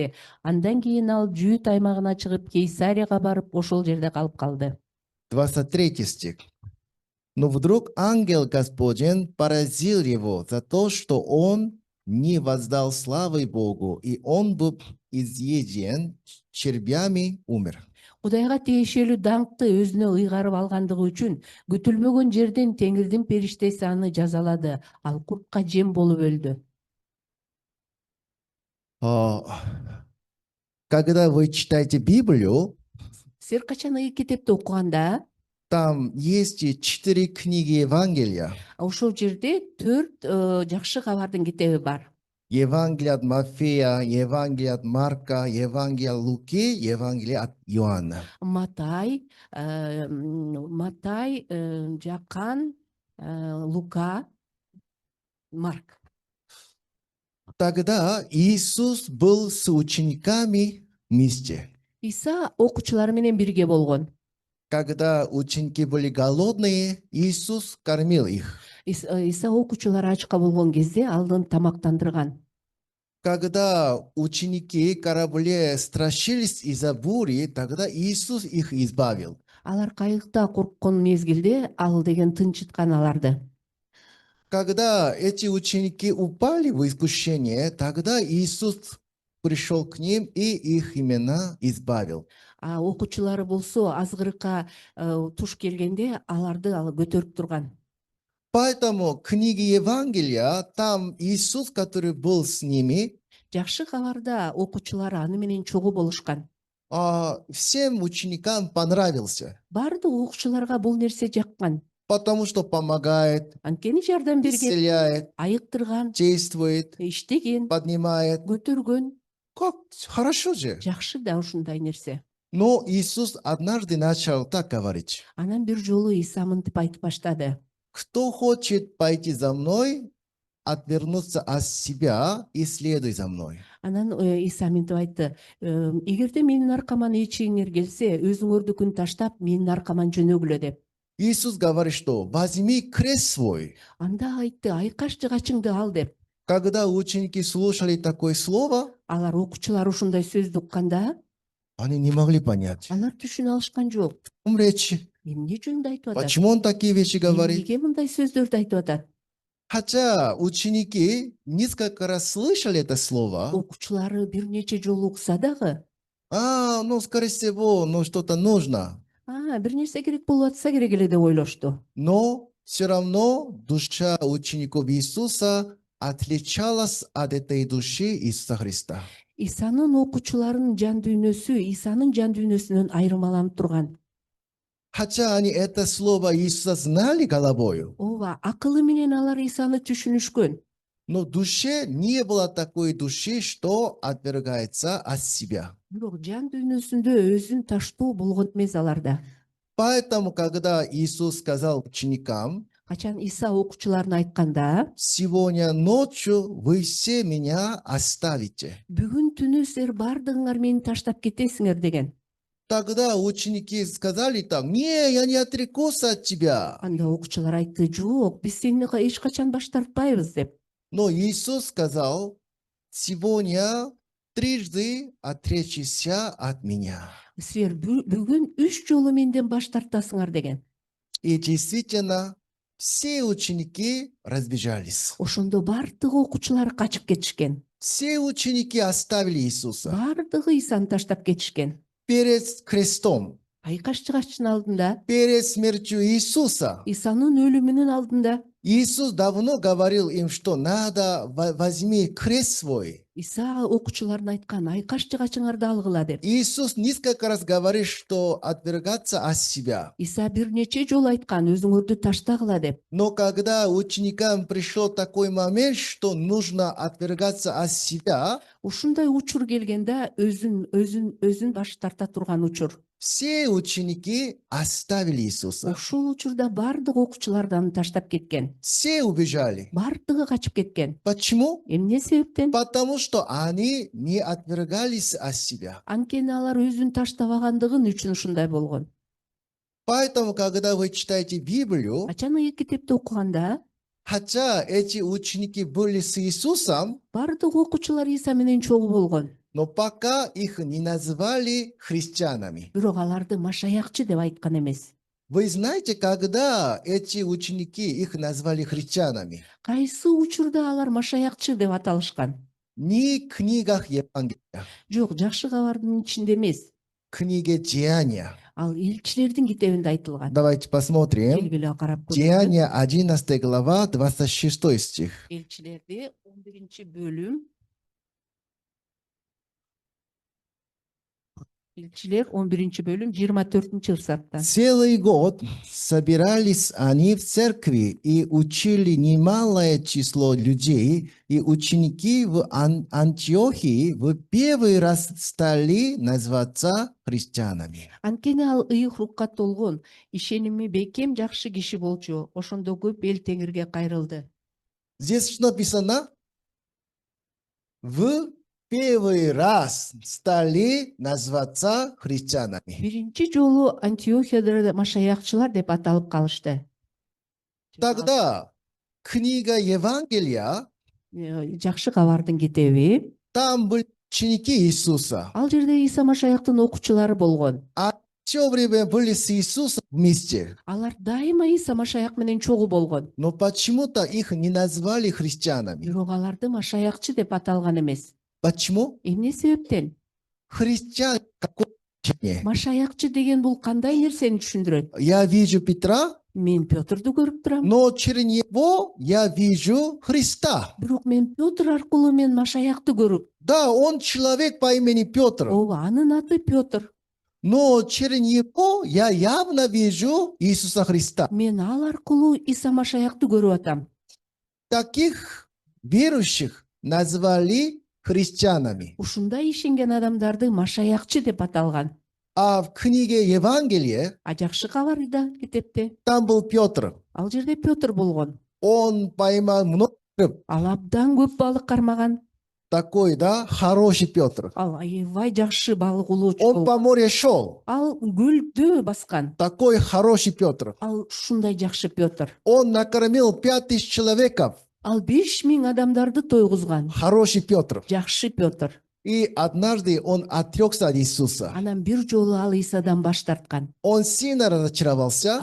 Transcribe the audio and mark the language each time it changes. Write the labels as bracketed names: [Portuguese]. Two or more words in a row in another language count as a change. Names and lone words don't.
[Kyrgyz] Андан кийин ал Жүйүт аймагына чыгып, Кейсарияга барып, ошол жерде калып калды. [Russian] 23 стих. Но вдруг ангел Господень поразил его за то, что он не воздал славы Богу, и он был изъеден червями, умер. [Kyrgyz] Кудайга тиешелүү даңкты өзүнө ыйгарып алгандыгы үчүн күтүлмөгөн жерден Теңирдин периштеси аны жазалады. Ал куртка жем болуп өлдү. [Russian] Когда вы читаете Библию, [Kyrgyz] Силер качан ый китепти окуганда, [Russian] Там есть и 4 книги Евангелия. [Kyrgyz] Ошол жерде 4 жакшы кабардын китеби бар. [Russian] Евангелие от Матфея, Евангелие от Марка, Евангелие от Луки, Евангелие от Иоанна. [Kyrgyz] Матай, Жакан, Лука, Марк. [Russian] Тогда Иисус был с учениками вместе. [Kyrgyz] Иса окуучулары менен бирге болгон. [Russian] Когда ученики были голодные, Иисус кормил их. [Kyrgyz] Иса окуучулары ачка болгон кезде алдын тамактандырган. [Russian] Когда ученики корабле страшились из-за бури, тогда Иисус их избавил. [Kyrgyz] Алар кайыкта корккон мезгилде ал деген тынчыткан аларды. [Russian] Когда эти ученики упали в искушение, тогда Иисус пришел к ним и их имена избавил. [Kyrgyz] Окуучулары болсо азгырыкка туш келгенде аларды көтөрүп турган. [Russian] Поэтому книги Евангелия, там Иисус, который был с ними, [Kyrgyz] Жакшы кабарда окуучулары аны менен чогуу болушкан. [Russian] всем ученикам понравился, [Kyrgyz] Бардык окуучуларга бул нерсе жаккан. [Russian] потому что помогает, [Kyrgyz] Анткени жардам берген, [Russian] исцеляет, [Kyrgyz] айыктырган, [Russian] действует, [Kyrgyz] иштеген, [Russian] поднимает. [Kyrgyz] көтөргөн. [Russian] Как хорошо же. [Kyrgyz] Жакшы да ушундай нерсе. [Russian] Но Иисус однажды начал так говорить: [Kyrgyz] Анан бир жолу Иса мынтип айтып баштады. [Russian] кто хочет пойти за мной, отвернуться от себя и следуй за мной. [Kyrgyz] Анан Иса мынтип айтты. Эгерде менин аркаман ичиңер келсе, өзүңөрдүкүн таштап, менин аркаман жөнөгүлө деп. [Russian] Иисус говорит, что возьми крест свой. [Kyrgyz] Анда айтты, айкаш жыгачыңды ал деп. [Russian] Когда ученики слушали такое слово, [Kyrgyz] Алар окуучулар ушундай сөздү укканда, [Russian] они не могли понять, [Kyrgyz] алар түшүнө алышкан жок. [Russian] о чем речь, [Kyrgyz] Эмне жөнүндө айтып атат? [Russian] почему он такие вещи говорит. [Kyrgyz] Эмнеге мындай сөздөрдү айтып атат? [Russian] Хотя ученики несколько раз слышали это слово, [Kyrgyz] Окуучулары бир нече жолу укса дагы, [Russian] ну, скорее всего, ну, что-то нужно. [Kyrgyz] бир нерсе керек болуп атса керек эле деп ойлошту. [Russian] Но все равно душа учеников Иисуса отличалась от этой души Иисуса Христа. [Kyrgyz] Исанын окуучуларынын жан дүйнөсү Исанын жан дүйнөсүнөн айырмаланып турган. [Russian] Хотя они это слово Иисуса знали головою, [Kyrgyz] Ооба, акылы менен алар Исаны түшүнүшкөн. [Russian] но в душе не было такой души, что отвергается от себя. [Kyrgyz] Бирок жан дүйнөсүндө өзүн таштоо болгон эмес аларда. [Russian] Поэтому, когда Иисус сказал ученикам: [Kyrgyz] Качан Иса окуучуларына айтканда, [Russian] сегодня ночью вы все меня оставите. [Kyrgyz] бүгүн түнү силер бардыгыңар мени таштап кетесиңер деген. [Russian] Тогда ученики сказали так: не, я не отрекусь от тебя. [Kyrgyz] Анда окуучулар айтты, жок, биз сени эч качан баш тартпайбыз деп. [Russian] Но Иисус сказал: сегодня трижды отречься от меня. [Kyrgyz] Силер бүгүн 3 жолу менден баш тартасыңар деген. [Russian] И действительно, все ученики разбежались. [Kyrgyz] Ошондо бардыгы окуучулар качып кетишкен. [Russian] Все ученики оставили Иисуса [Kyrgyz] Бардыгы Исаны таштап кетишкен. [Russian] перед крестом, [Kyrgyz] Айкаш жыгачтын алдында, [Russian] перед смертью Иисуса. [Kyrgyz] Исанын өлүмүнүн алдында [Russian] Иисус давно говорил им, что надо возьми крест свой. [Kyrgyz] Иса окуучуларына айткан, айкаш жыгачыңарды алгыла деп. [Russian] Иисус несколько раз говорит, что отвергаться от себя. [Kyrgyz] Иса бир нече жолу айткан, өзүңөрдү таштагыла деп. [Russian] Но когда ученикам пришел такой момент, что нужно отвергаться от себя, [Kyrgyz] Ушундай учур келгенде өзүн баш тарта турган учур. [Russian] все ученики оставили Иисуса. [Kyrgyz] Ошол учурда бардык окуучулардан таштап кеткен. [Russian] Все убежали. [Kyrgyz] Бардыгы качып кеткен. [Russian] Почему? [Kyrgyz] Эмне себептен? [Russian] Потому что они не отвергались от себя. [Kyrgyz] Анткени алар өзүн таштабагандыгын үчүн ушундай болгон. [Russian] Поэтому, когда вы читаете Библию, [Kyrgyz] Ачан китепти окуганда, [Russian] хотя эти ученики были с Иисусом, [Kyrgyz] бардык окуучулар Иса менен чогуу болгон. [Russian] но пока их не назвали христианами. [Kyrgyz] Бирок аларды машаякчы деп айткан эмес. [Russian] Вы знаете, когда эти ученики их назвали христианами? [Kyrgyz] Кайсы учурда алар машаякчы деп аталышкан? [Russian] Не в книгах Евангелия, [Kyrgyz] Жок, жакшы кабардын ичинде эмес. [Russian] в книге Деяния. [Kyrgyz] Ал элчилердин китебинде айтылган. [Russian] Давайте посмотрим. [Kyrgyz] Келгиле карап көрөлү. [Russian] Деяния 11 глава, 26 стих. [Kyrgyz] Элчилерде 11-бөлүм Элчилер 11 бөлүм 24 ырсаттан. [Russian] Целый год собирались они в церкви и учили немалое число людей, и ученики в Антиохии в первый раз стали называться христианами. [Kyrgyz] Анткени ал ыйык рухка толгон, ишеними бекем жакшы киши болчу. Ошондо көп эл Теңирге кайрылды. [Russian] Здесь что написано? В первый раз стали называться христианами. [Kyrgyz] Биринчи жолу Антиохияда машаякчылар деп аталып калышты. [Russian] Тогда книга Евангелия, [Kyrgyz] Жакшы кабардын китеби. [Russian] там были ученики Иисуса. [Kyrgyz] Ал жерде Иса Машаяктын окуучулары болгон. [Russian] Все время были с Иисусом вместе. [Kyrgyz] Алар дайыма Иса Машаяк менен чогуу болгон. [Russian] Но почему-то их не назвали христианами. [Kyrgyz] Бирок аларды машаякчы деп аталган эмес. [Russian] Почему? [Kyrgyz] Эмне себептен? [Russian] Христиан какое значение? [Kyrgyz] Машаякчы деген бул кандай нерсени түшүндүрөт? [Russian] Я вижу Петра, [Kyrgyz] Мен Пётрду көрүп турам. [Russian] но через него я вижу Христа. [Kyrgyz] Бирок мен Пётр аркылуу мен Машаякты көрүп, [Russian] Да, он человек по имени Петр, [Kyrgyz] ооба, анын аты Пётр. [Russian] но через него я явно вижу Иисуса Христа. [Kyrgyz] Мен ал аркылуу Иса Машаякты көрүп атам. [Russian] Таких верующих назвали христианами. [Kyrgyz] Ушундай ишенген адамдарды Машаякчы деп аталган. [Russian] А в книге Евангелия [Kyrgyz] А жакшы кабарда китепте [Russian] там был Петр. [Kyrgyz] ал жерде Пётр болгон. [Russian] Он поймал много рыб. [Kyrgyz] Ал абдан көп балык кармаган. [Russian] Такой, да, хороший Петр. [Kyrgyz] Ал аябай жакшы балык улоочу [Russian] Он [Kyrgyz] болгон. [Russian] по морю шел. [Kyrgyz] Ал көлдө баскан. [Russian] Такой хороший Петр. [Kyrgyz] Ал ушундай жакшы Пётр. [Russian] Он накормил 5000 человеков. [Kyrgyz] Ал 5000 адамдарды тойгузган. [Russian] Хороший Петр. [Kyrgyz] Жакшы Пётр. [Russian] И однажды он отрекся от Иисуса. [Kyrgyz] Анан бир жолу ал Исадан баш тарткан. [Russian] Он сильно разочаровался.